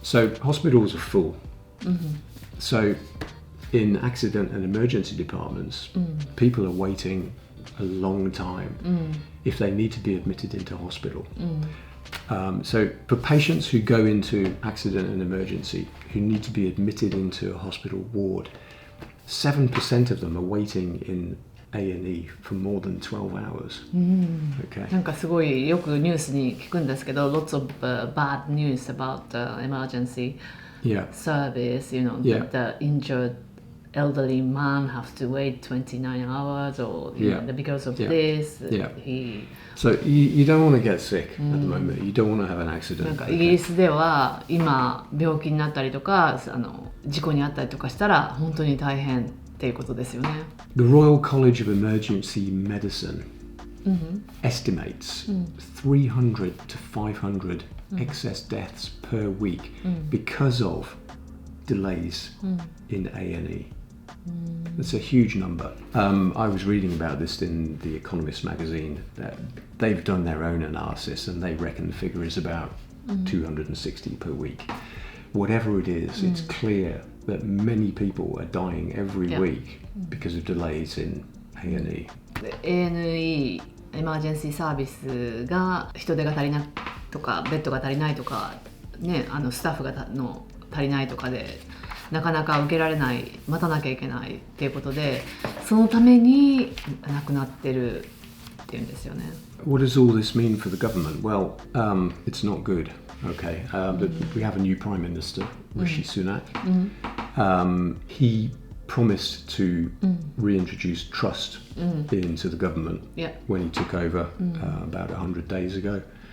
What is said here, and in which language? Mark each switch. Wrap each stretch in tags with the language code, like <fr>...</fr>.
<en>So hospitals are full. So in accident and emergency departments, people are waiting a long time if they need to be admitted into hospital. So for patients who go into accident and emergency, who need to be admitted into a hospital ward, 7% of them are waiting in A&E for more than 12 hours. Okay.</en> <ja>なんかすごいよくニュースに聞くんですけど、</ja> <en>lots of bad news about emergency service. You know, the injured elderly man has to wait 29 hours, or you know, because of this, he. So you don't want to get sick at the moment. You don't want to have an accident.</en> <ja>なんかイギリスでは今病気になったりとか事故にあったりとかしたら本当に大変っていうことですよね。</ja> <en>The Royal College of Emergency Medicine estimates 300 to 500 excess deaths per week because of delays in A&E. It's a huge number. I was reading about this in The Economist magazine. That they've done their own analysis and they reckon the figure is about 260 per week. Whatever it is, it's clear that many people are dying every week because of delays in A&E.</en> <ja>A&E エマージェンシーサービスが人手が足りないとかベッドが足りないとか、ね、スタッフがの足りないとかでなかなか受けられない、待たなきゃいけないっていうことで、そのために亡くなってるっていうんですよね。</ja> <en>What does all this mean for the government? Well, it's not good. Okay, we have a new Prime Minister, Rishi Sunak. He promised to reintroduce trust into the government when he took over about 100 days ago.</en>